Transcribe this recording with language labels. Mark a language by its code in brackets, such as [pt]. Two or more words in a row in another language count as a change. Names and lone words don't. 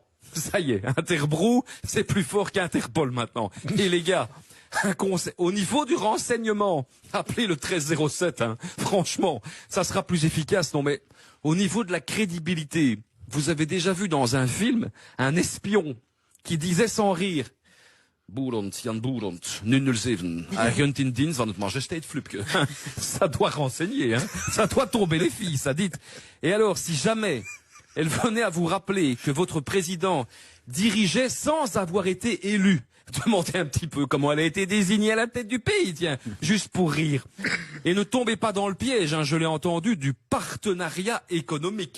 [fr] Ça y est, Interbrou, c'est plus fort qu'Interpol maintenant. Et les gars, un conseil, au niveau du renseignement, appelez le 1307, hein. Franchement, ça sera plus efficace, non mais au niveau de la crédibilité, vous avez déjà vu dans un film un espion qui disait sans rire Boerland, Jan Boerland, 007, [nl] agent in dienst van het Majesteit Flupke. [fr] Ça doit renseigner, hein. Ça doit tomber les filles, ça dit. Et alors, si jamais elle venait à vous rappeler que votre président dirigeait sans avoir été élu, demandez un petit peu comment elle a été désignée à la tête du pays, tiens, juste pour rire. Et ne tombez pas dans le piège, hein, je l'ai entendu, du partenariat économique.